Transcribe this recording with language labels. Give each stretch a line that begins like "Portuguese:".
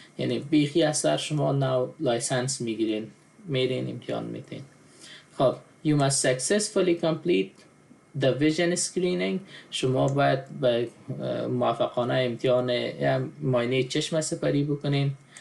Persian: یعنی بیخی از سر شما نو لایسنس میگیرین، میرین امتحان میتین.
English: خب you must successfully complete the vision screening.
Persian: شما باید به موفقانه امتحان معاینه چشم سپری بکنین.